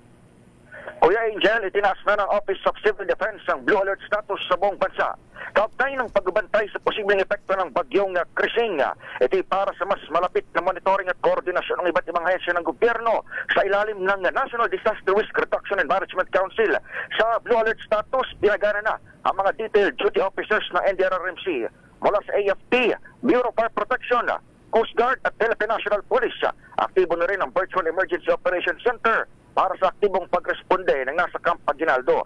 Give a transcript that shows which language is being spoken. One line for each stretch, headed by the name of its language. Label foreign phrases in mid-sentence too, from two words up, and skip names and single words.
Filipino: Kuya Angel, itinaas na ng Office of Civil Defense ang Blue Alert status sa buong bansa. Kaugnay ng pagbabantay sa posibleng epekto ng bagyong Krising. Ito para sa mas malapit na monitoring at koordinasyon ng iba't ibang ahensya ng gobyerno sa ilalim ng National Disaster Risk Reduction and Management Council. Sa Blue Alert status, binagana na ang mga
English: detailed duty officers
Filipino: ng NDRRMC mula sa AFP, Bureau of Fire Protection, Coast Guard at Philippine National Police. Aktibo na rin ang Virtual Emergency Operations Center para sa aktibong pagresponde ng nasa Camp Aguinaldo.